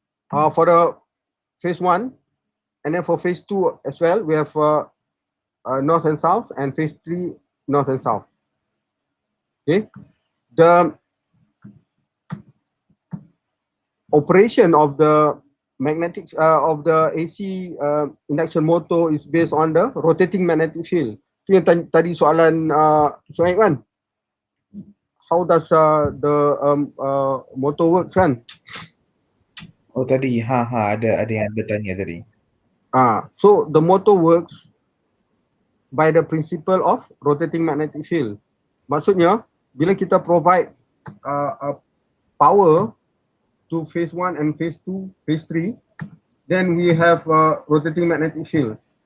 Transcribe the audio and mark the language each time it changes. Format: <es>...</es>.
<en>For the phase 1, and then for phase 2 as well, we have north and south, and phase 3 north and south. Okay, the operation of the magnetic of the AC induction motor is based on the rotating magnetic field.</en> <ms>Tu yang tadi soalan Suhaib kan?</ms> <en>How does the motor works kan?</en> <ms>Oh tadi, ada yang ada tanya tadi.</ms> <en>So the motor works by the principle of rotating magnetic field.</en> <ms>Maksudnya, bila kita</ms> <en>provide power to phase 1 and phase 2, phase 3, then we have a rotating magnetic field.</en>